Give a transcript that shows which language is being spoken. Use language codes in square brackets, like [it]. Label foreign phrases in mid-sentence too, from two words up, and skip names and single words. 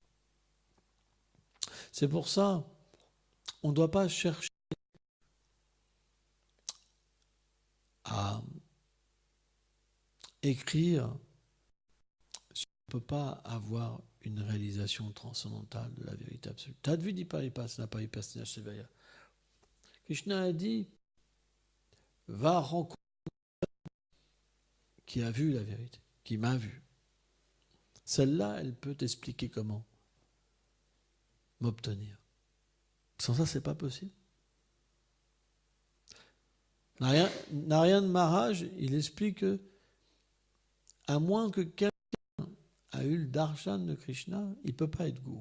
[fr] C'est pour ça, on ne doit pas chercher à écrire si on ne peut pas avoir une réalisation transcendantale de la vérité absolue. [sa] Tadvidi paripasana paripasana sevaya. [fr] Krishna a dit, va rencontrer qui a vu la vérité, qui m'a vu. Celle-là, elle peut t'expliquer comment m'obtenir. Sans ça, c'est pas possible. Narayan Maharaj, il explique que, à moins que quelqu'un a eu le darshan de Krishna, il ne peut pas être gourou.